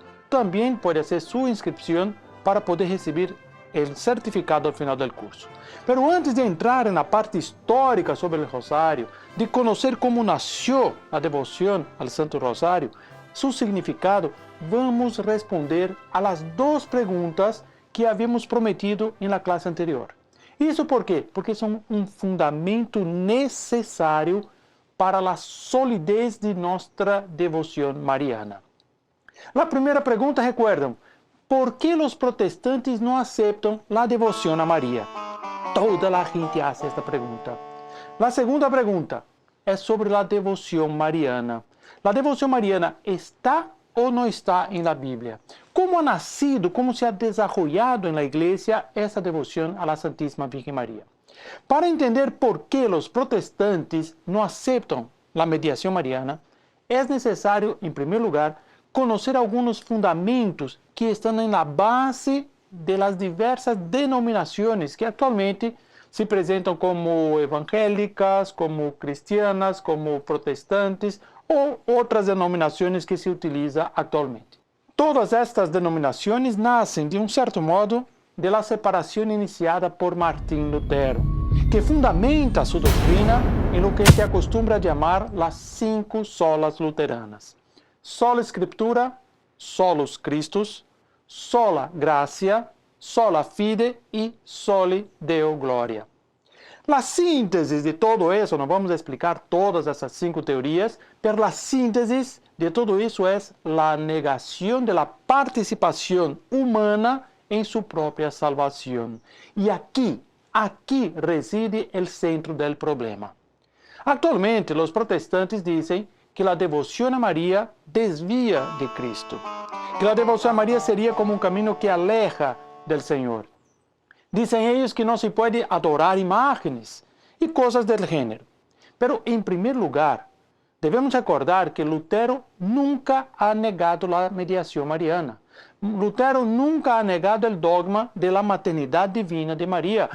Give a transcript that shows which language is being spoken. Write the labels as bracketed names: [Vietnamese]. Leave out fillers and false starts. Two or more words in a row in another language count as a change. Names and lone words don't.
[Spanish] También puede hacer su inscripción para poder recibir el certificado al final del curso. Pero antes de entrar en la parte histórica sobre el Rosario, de conocer cómo nació la devoción al Santo Rosario, su significado, vamos responder a las dos preguntas que habíamos prometido en la clase anterior. [Portuguese] ¿Isso por quê? Porque são um fundamento necessário para a solidez de nossa devoção mariana. A primeira pergunta, recuerdam, ¿por que os protestantes não aceitam a devoção a Maria? Toda a gente hace esta pergunta. A segunda pergunta é sobre a devoção mariana. A devoção mariana está ou não está em la Bíblia? Como ha nascido, como se [Spanish] ha desarrollado [Portuguese] na igreja essa devoção à Santíssima Virgem Maria? Para entender por que os protestantes não aceitam a mediação mariana, é necessário, em primeiro lugar, conhecer alguns fundamentos que estão na base das diversas denominações que atualmente se apresentam como evangélicas, como cristianas, como protestantes ou outras denominações que se utilizam atualmente. Todas estas denominações nascem, de um certo modo, da separação iniciada por Martim Lutero, que fundamenta sua doutrina em [Spanish] lo que se acostumbra [Portuguese] chamar as 5 solas luteranas: [Latin] sola Escritura, solus Christus, sola gratia, sola fide [Portuguese] e [Latin] soli Deo gloria. [Portuguese] A síntese de todo isso, não vamos explicar todas essas 5 teorias, mas a síntese de todo isso é a negação da participação humana em sua própria salvação. E aqui reside o centro do problema. Atualmente, os protestantes dizem que a devoção a Maria desvia de Cristo, que a devoção a Maria seria como um caminho que [Spanish] aleja del [Portuguese] Senhor. Dizem eles que não se pode adorar imagens e coisas do gênero. Pero, em primeiro lugar, devemos recordar que Lutero nunca [Spanish] ha negado [Portuguese] a mediação mariana. Lutero nunca [Spanish] ha negado [Portuguese] o dogma [Spanish] de la [Portuguese] maternidade divina de Maria.